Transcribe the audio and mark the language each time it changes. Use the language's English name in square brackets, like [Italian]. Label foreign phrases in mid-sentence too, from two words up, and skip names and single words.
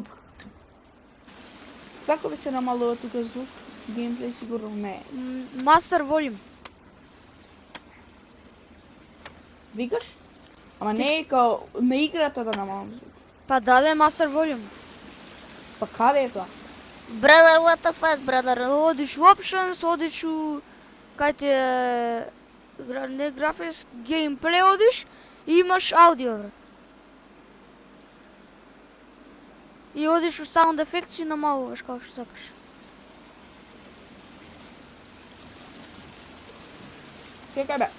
[Macedonian] Како би се намалува тука звук? Геймплей сигурно не е. [English] Master Volume. [Macedonian] Викаш? Ама не е као на играта да намалам звук. Па даде [English] Master Volume. [Macedonian] Па каде е тоа? [English] Brother, what the fuck, brother? [Macedonian] Одиш у Options, одиш у... Кај ти е... Не графис, геймплей одиш и имаш аудио, брат. И одиш у [English] Sound Effects [Macedonian] и намалуваш како што сакаш. Чекај бе.